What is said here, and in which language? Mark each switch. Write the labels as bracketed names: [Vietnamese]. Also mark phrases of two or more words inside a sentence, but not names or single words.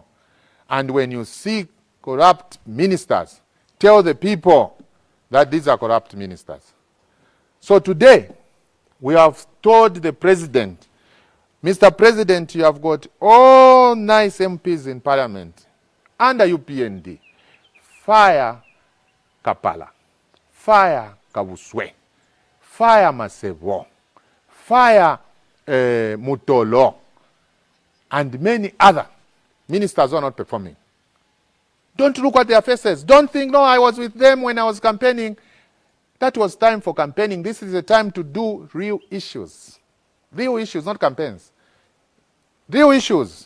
[English] And when you see corrupt ministers, tell the people that these are corrupt ministers. So today, we have told the president, Mr. President, you have got all nice MPs in parliament under UPND. Fire Kapala, fire Kabuswe, fire Masevo, fire Mutolo, and many other ministers are not performing. Don't look at their faces. Don't think, no, I was with them when I was campaigning. That was time for campaigning. This is a time to do real issues. Real issues, not campaigns. Real issues.